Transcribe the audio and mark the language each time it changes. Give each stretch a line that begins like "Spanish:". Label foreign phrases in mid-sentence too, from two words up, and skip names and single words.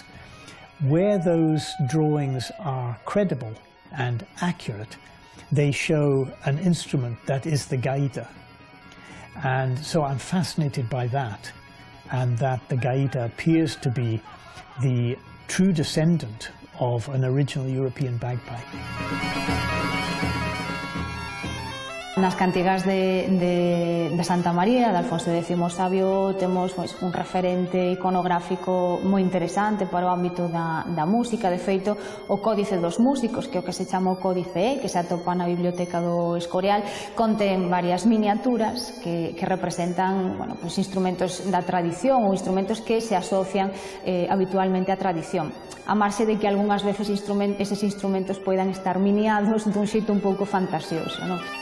English: Where those drawings are credible and accurate, they show an instrument that is the gaita. And so I'm fascinated by that, and that the gaita appears to be the true descendant of an original European bagpipe.
Galician: Nas cantigas de Santa María, de Alfonso X Sabio, temos un referente iconográfico moi interesante para o ámbito da música. De feito, o Códice dos Músicos, que é o que se chama o Códice E, que se atopa na Biblioteca do Escorial, contén varias miniaturas que representan instrumentos da tradición ou instrumentos que se asocian habitualmente á tradición, a marxe de que algunhas veces eses instrumentos poidan estar miniados dun xeito un pouco fantasioso, non?